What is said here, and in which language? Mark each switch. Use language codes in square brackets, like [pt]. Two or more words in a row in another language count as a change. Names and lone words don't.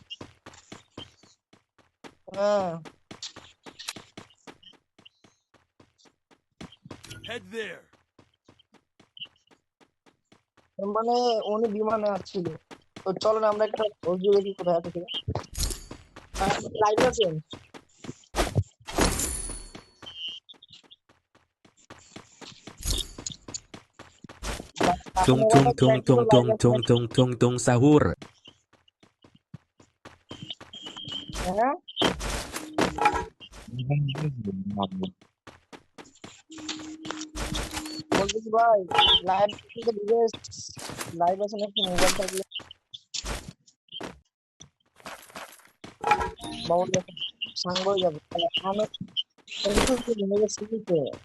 [bn] হ্যাঁ [en] Head there. [bn] মানে উনি বিমানে আসছিল। তো চলেন আমরা একটা খোঁজ দিয়ে দেখি কোথায় আছে সে। লাইভ আছেন tung tung tung tung tung tung tung tung tung sahur. হ্যাঁ বলতেছি ভাই লাইভ লাইভ আছে নাকি মোবাইল থাকলে বাবুল সাঙ্গ হয়ে যাবে আমি সিটিতে